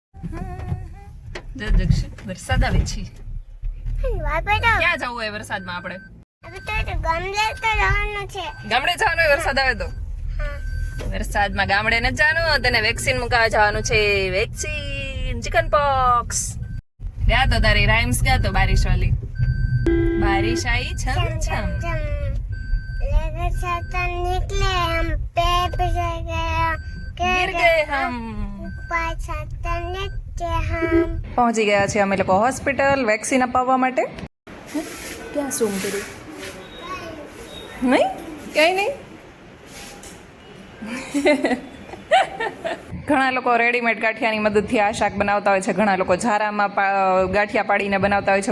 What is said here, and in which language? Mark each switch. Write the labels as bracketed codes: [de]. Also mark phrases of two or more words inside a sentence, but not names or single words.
[gu] વરસાદ આવે છે. ક્યાં જવું હોય વરસાદમાં આપણે? ગામડે જવાનું હોય વરસાદ આવે તો? વરસાદમાં ગામડે ન જવાનું, તને વેક્સિન મુકાવા જવાનું છે. વેક્સિન ચિકન પોક્સ. ગયા તો તારી રાઇમ્સ ગયા તો [hi] बारिश वाली. बारिश आई छम छम निकले हम गिर गए हम [gu] પહોંચી ગયા છીએ અમે લોકો હોસ્પિટલ વેક્સિન અપાવવા માટે. ક્યાં શું કર્યું? નહીં, ક્યાંય નહીં. ઘણા લોકો રેડીમેડ ગાંઠિયાની મદદથી આ શાક બનાવતા હોય છે, ઘણા લોકો ઝારામાં ગાંઠિયા પાડીને બનાવતા હોય છે.